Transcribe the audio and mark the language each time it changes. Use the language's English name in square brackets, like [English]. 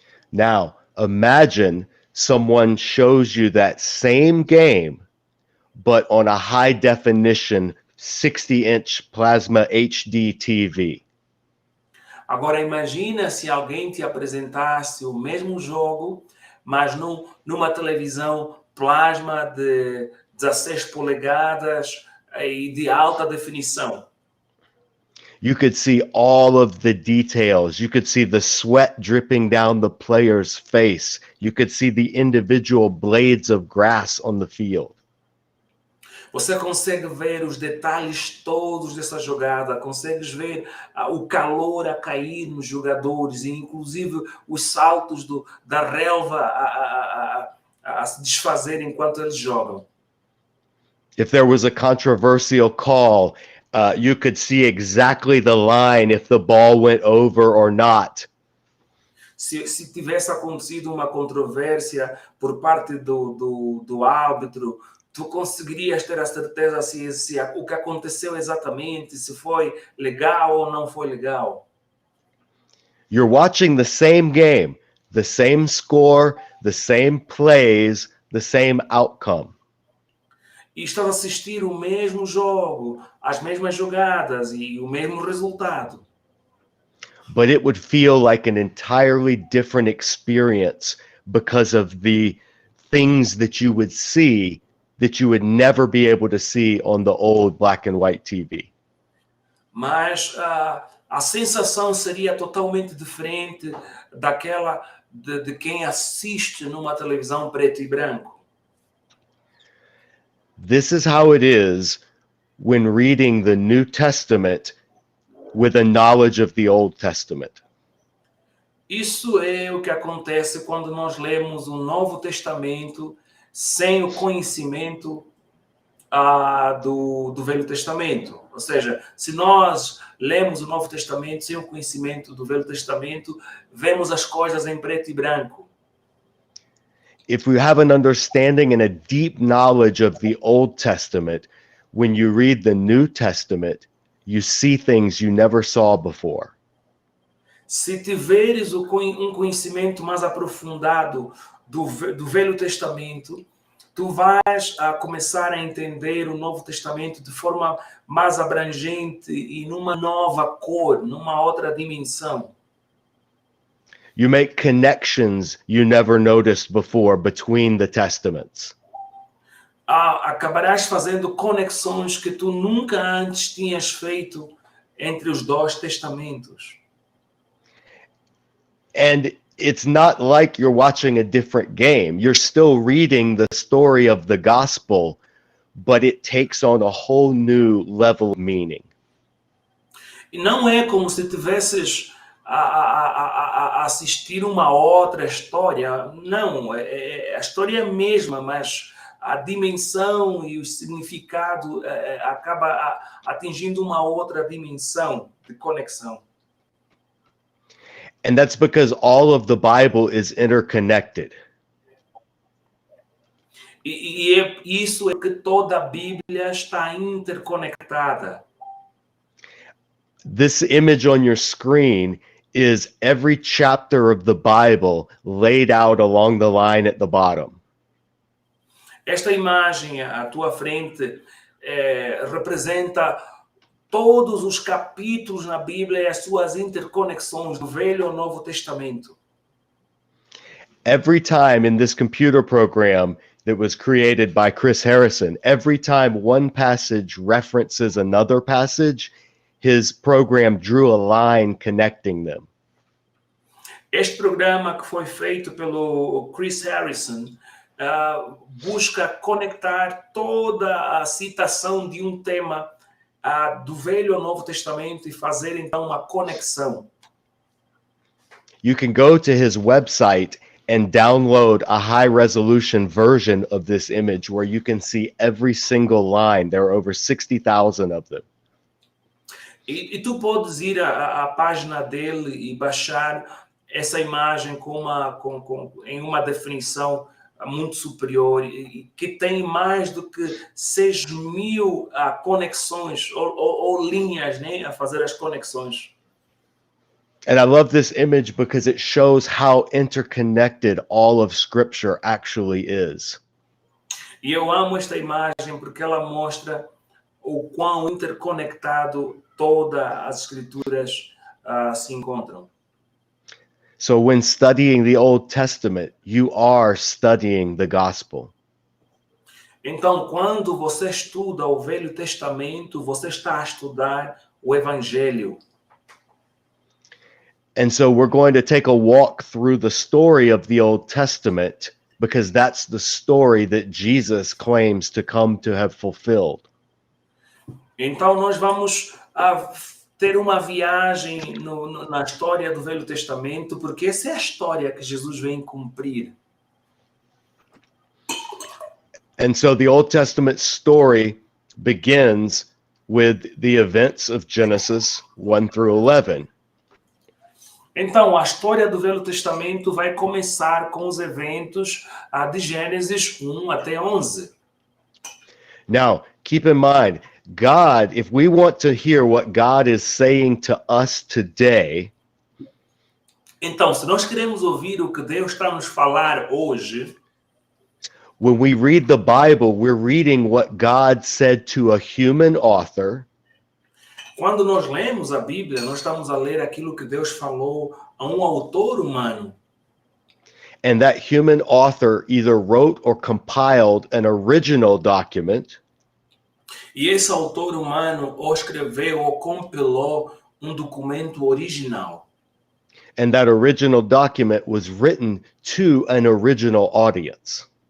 [English] Now, imagine someone shows you that same game, but on a high definition 60-inch plasma HD TV. [Portuguese] Agora imagina se alguém te apresentasse o mesmo jogo, mas numa televisão plasma de 16 polegadas e de alta definição. [English] You could see all of the details. You could see the sweat dripping down the player's face. You could see the individual blades of grass on the field. [Portuguese] Você consegue ver os detalhes todos dessa jogada, consegues ver o calor a cair nos jogadores, e inclusive os saltos da relva a se desfazer enquanto eles jogam. [English] If there was a controversial call, you could see exactly the line if the ball went over or not. [Portuguese] Se tivesse acontecido uma controvérsia por parte do árbitro, tu conseguirias ter a certeza se o que aconteceu exatamente, se foi legal ou não foi legal. [English] You're watching the same game, the same score, the same plays, the same outcome. [Portuguese] E estás a assistir o mesmo jogo, as mesmas jogadas e o mesmo resultado. [English] But it would feel like an entirely different experience because of the things that you would see that you would never be able to see on the old black and white TV. [Portuguese] Mas a sensação seria totalmente diferente daquela de quem assiste numa televisão preto e branco. [English] This is how it is when reading the New Testament with a knowledge of the Old Testament. [Portuguese] Isso é o que acontece quando nós lemos o Novo Testamento sem o conhecimento do Velho Testamento. Ou seja, se nós lemos o Novo Testamento sem o conhecimento do Velho Testamento, vemos as coisas em preto e branco. [English] If you have an understanding and a deep knowledge of the Old Testament, when you read the New Testament, you see things you never saw before. [Portuguese] Se tiveres um conhecimento mais aprofundado do Velho Testamento, tu vais começar a entender o Novo Testamento de forma mais abrangente e numa nova cor, numa outra dimensão. [English] You make connections you never noticed before between the testaments. [Portuguese] Acabarás fazendo conexões que tu nunca antes tinhas feito entre os dois testamentos. [English] And it's not like you're watching a different game. You're still reading the story of the gospel, but it takes on a whole new level of meaning. [Portuguese] E não é como se tivesses a assistir uma outra história. Não, a história é a mesma, mas a dimensão e o significado acaba atingindo uma outra dimensão de conexão. [English] And that's because all of the Bible is interconnected. [Portuguese] Isso é que toda a Bíblia está interconectada. [English] This image on your screen is every chapter of the Bible laid out along the line at the bottom. [Portuguese] Esta imagem à tua frente representa todos os capítulos na Bíblia e as suas interconexões do Velho ao Novo Testamento. [English] Every time in this computer program that was created by Chris Harrison, every time one passage references another passage, his program drew a line connecting them. [Portuguese] Este programa que foi feito pelo Chris Harrison busca conectar toda a citação de um tema do Velho ao Novo Testamento e fazer então uma conexão. [English] You can go to his website and download a high-resolution version of this image where you can see every single line. There are over 60,000 of them. [Portuguese] E tu podes ir à página dele e baixar essa imagem em uma definição muito superior, e que tem mais do que 6.000 conexões ou linhas, né, a fazer as conexões. [English] And I love this image because it shows how interconnected all of Scripture actually is. [Portuguese] E eu amo esta imagem porque ela mostra o quão interconectado todas as Escrituras se encontram. [English] So when studying the Old Testament, you are studying the gospel. [Portuguese] Então, quando você estuda o Velho Testamento, você está a estudar o Evangelho. [English] And so we're going to take a walk through the story of the Old Testament because that's the story that Jesus claims to come to have fulfilled. [Portuguese] Então, nós vamos ter uma viagem na história do Velho Testamento, porque essa é a história que Jesus vem cumprir. [English] And so the Old Testament story begins with the events of Genesis 1 through 11. [Portuguese] Então, a história do Velho Testamento vai começar com os eventos de Gênesis 1 até 11. [English] Now, keep in mind, God, if we want to hear what God is saying to us today, [Portuguese] então, se nós queremos ouvir o que Deus está a nos falar hoje, [English] when we read the Bible, we're reading what God said to a human author, [Portuguese] quando nós lemos a Bíblia, nós estamos a ler aquilo que Deus falou a um autor humano. [English] and that human author either wrote or compiled an original document, [Portuguese] E esse autor humano ou escreveu ou compilou um documento original. [English] and that original document was written to an original audience.